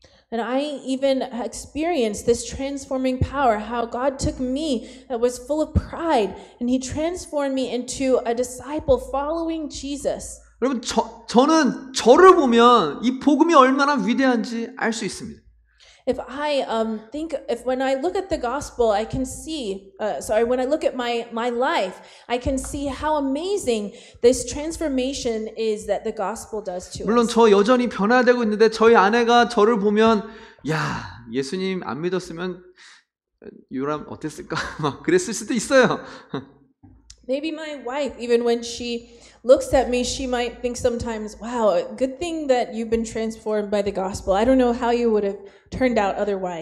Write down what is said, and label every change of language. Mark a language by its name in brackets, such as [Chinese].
[English] And I even experienced this transforming power, how God took me that was full of pride and He transformed me into a disciple following Jesus. [Korean] 여러분 저는 저를 보면 이 복음이 얼마나 위대한지 알 수 있습니다. [English] If when I look at the gospel, I can see, when I look at my life, I can see how amazing this transformation is that the gospel does to [Korean] 물론 [English] us. [Korean] 저 여전히 변화되고 있는데 저희 아내가 저를 보면 야 예수님 안 믿었으면 유람 어땠을까 막 그랬을 수도 있어요. [English] Maybe my wife, even when she looks at me, she might think sometimes, wow, good thing that you've been transformed by the gospel. I don't know how you would have turned out otherwise.